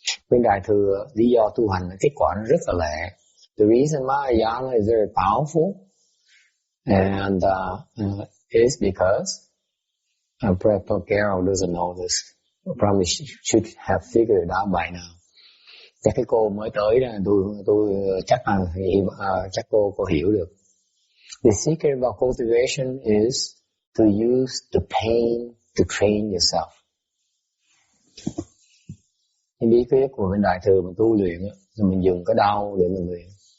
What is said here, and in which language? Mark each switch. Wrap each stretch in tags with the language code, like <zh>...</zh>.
<vi>Bên Đại Thừa, lý do tu hành kết quả nó rất là lẹ.</vi> <en>The reason Mahayana is very powerful and is because Prabhupada Carol doesn't know this. Probably should have figured it out by now.</en> <vi>Chắc cái cô mới tới đó, tôi chắc cô hiểu được.</vi> <en>The secret about cultivation is to use the pain to train yourself.</en> <vi>Cái bí quyết của bên Đại Thừa mình tu luyện á, thì mình dùng cái đau để mình luyện.</vi>